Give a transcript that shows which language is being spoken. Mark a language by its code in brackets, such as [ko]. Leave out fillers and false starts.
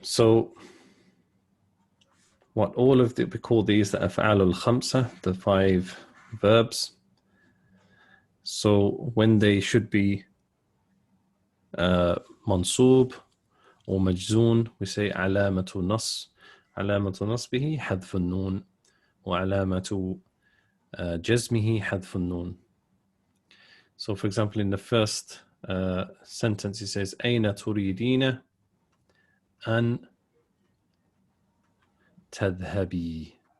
[en] So what all of we call these the أفعال الخمسة, the 5 verbs. So when they should be منصوب or مجزون, we say علامة نصب. [ar] علامة نصبه حذف النون وعلامة جزمه حذف النون. [en] So for example, in the first sentence he says [ar] أين تريدين أن تذهبي.